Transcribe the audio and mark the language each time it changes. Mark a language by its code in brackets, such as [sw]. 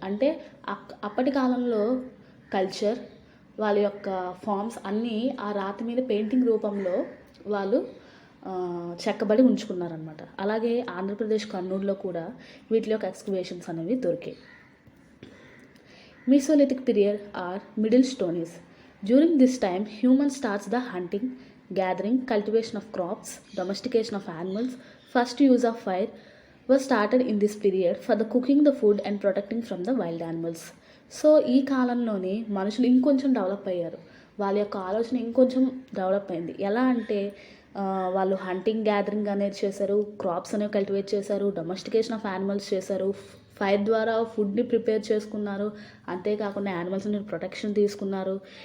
[te] అంటే అప్పటి కాలంలో కల్చర్, వాళ్ళ యొక్క ఫామ్స్ అన్నీ ఆ రాతి మీద పెయింటింగ్ రూపంలో వాళ్ళు చెక్కబడి ఉంచుకున్నారనమాట. అలాగే ఆంధ్రప్రదేశ్ కర్నూలులో కూడా వీటి యొక్క ఎక్స్కవేషన్స్ అనేవి దొరికాయి. [en] Mesolithic period or Middle Stone Age. During this time, human starts the hunting, gathering, cultivation of crops, domestication of animals. First use of fire was started in this period for the cooking the food and protecting from the wild animals. [te] So ఈ కాలంలోనే మనుషులు ఇంకొంచెం develop అయ్యారు. వాళ్ళ యొక్క ఆలోచన ఇంకొంచెం develop అయింది. ఎలా అంటే వాళ్ళు హంటింగ్, గ్యాదరింగ్ అనేది చేశారు, క్రాప్స్ అనేవి కల్టివేట్ చేశారు, డొమెస్టికేషన్ ఆఫ్ యానిమల్స్ చేశారు, ఫైర్ ద్వారా ఫుడ్ని ప్రిపేర్ చేసుకున్నారు, అంతేకాకుండా యానిమల్స్ని ప్రొటెక్షన్ తీసుకున్నారు.